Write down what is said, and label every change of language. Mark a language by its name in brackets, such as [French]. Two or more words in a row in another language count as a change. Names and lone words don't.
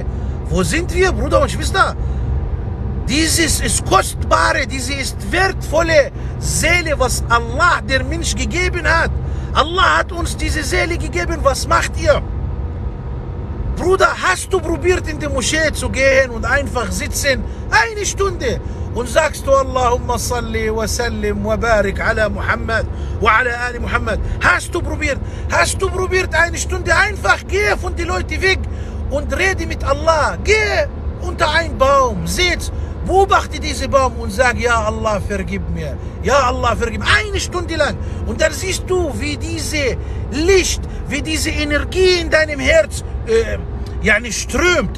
[German] Wo sind wir, Bruder und Schwester? Dieses ist kostbare, diese ist wertvolle Seele, was Allah der Mensch gegeben hat. Allah hat uns diese Seele gegeben, was macht ihr? Bruder, hast du probiert in die Moschee zu gehen und einfach sitzen, eine Stunde und sagst du [Arabic] اللهم صل وسلم وبارك على محمد وعلى آل محمد. [German] Hast du probiert eine Stunde einfach, geh von den Leuten weg und rede mit Allah. Geh unter einen Baum, sitz, beobachte diesen Baum und sag, ja Allah, vergib mir. Ja Allah, vergib mir. Eine Stunde lang. Und dann siehst du, wie diese Licht, wie diese Energie in deinem Herz strömt.